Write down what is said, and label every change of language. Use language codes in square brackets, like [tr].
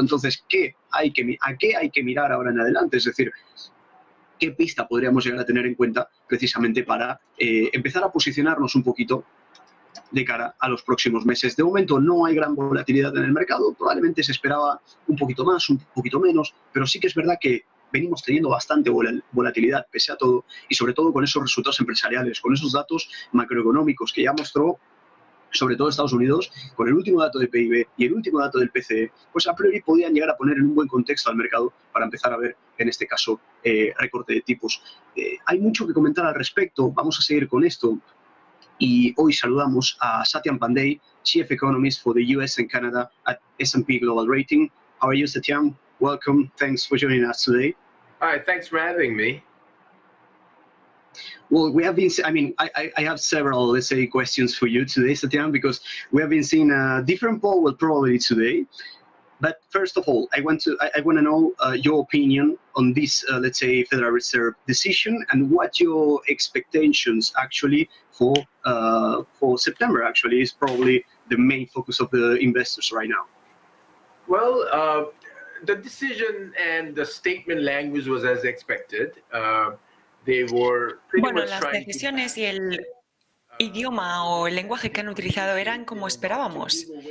[es] Entonces, ¿a qué hay que mirar ahora en adelante? Es decir, ¿qué pista podríamos llegar a tener en cuenta precisamente para empezar a posicionarnos un poquito de cara a los próximos meses? De momento no hay gran volatilidad en el mercado, probablemente se esperaba un poquito más, un poquito menos, pero sí que es verdad que venimos teniendo bastante volatilidad pese a todo y sobre todo con esos resultados empresariales, con esos datos macroeconómicos que ya mostró sobre todo Estados Unidos, con el último dato de PIB y el último dato del PCE, pues a priori podían llegar a poner en un buen contexto al mercado para empezar a ver, en este caso, recorte de tipos. Hay mucho que comentar al respecto, vamos a seguir con esto. Y hoy saludamos a [en] Satyam Pandey, Chief Economist for the US and Canada at S&P Global Rating. How are you, Satyam? Welcome. Thanks for joining us today. Hi, thanks for having me. Well, we have been, I mean, I have several, let's say, questions for you today, Satyam, because we have been seeing a different Powell probably today. But first of all, I want to know your opinion on this, let's say, Federal Reserve decision and what your expectations actually for September actually is probably the main focus of the investors right now. Well, the decision and the statement language was as expected. [es] Bueno, las decisiones y el idioma o el lenguaje que han utilizado eran como esperábamos.